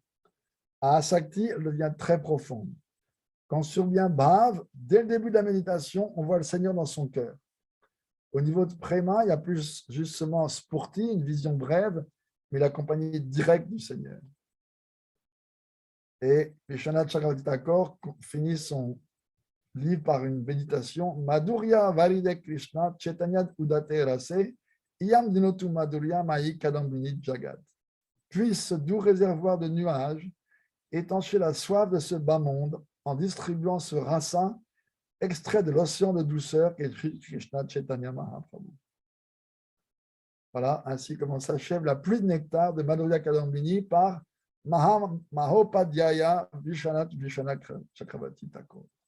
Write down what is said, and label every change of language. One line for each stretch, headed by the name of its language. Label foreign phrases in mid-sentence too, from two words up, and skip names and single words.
French: À Asakti, elle devient très profonde. Quand survient Bhav, dès le début de la méditation, on voit le Seigneur dans son cœur. Au niveau de Préma, il y a plus justement Spurti, une vision brève, mais la compagnie directe du Seigneur. Et Vishwanath Chakravarti Thakur finit son livre par une méditation.
Sanskrit: माधुर्य वारिदे कृष्ण चैतन्य उदते रसे इयम् दीनोतु माधुर्य मही कादम्बिनी जगत्.
French: Puisse ce doux réservoir de nuages étancher la soif de ce bas monde en distribuant ce rasa extrait de l'océan de douceur qu'est Krishna Chaitanya Mahaprabhu. Voilà, ainsi comment s'achève la pluie de nectar de Madhurya Kadambini par Mahopadhyaya Vishwanath Chakravarti Thakur.